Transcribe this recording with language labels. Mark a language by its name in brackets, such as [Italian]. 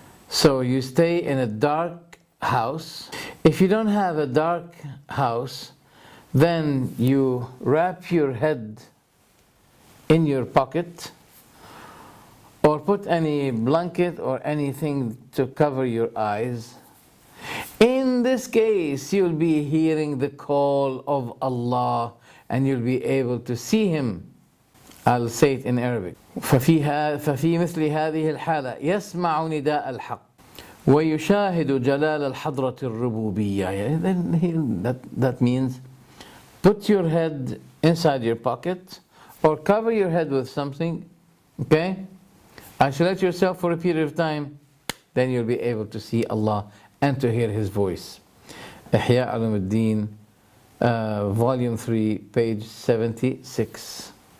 [English] So you stay in a dark house. If you don't have a dark house, then you wrap your head in your pocket, or put any blanket or anything to cover your eyes. In this case, you'll be hearing the call of Allah and you'll be able to see Him. I'll say it in Arabic. [Arabic] ففي مثل هذه الحالة يسمع نداء الحق ويشاهد جلال الحضرة الربوبية. [English] That means put your head inside your pocket or cover your head with something, okay? Isolate yourself for a period of time, then you'll be able to see Allah and to hear His voice. Ihya Ulumuddin, volume 3, page 76.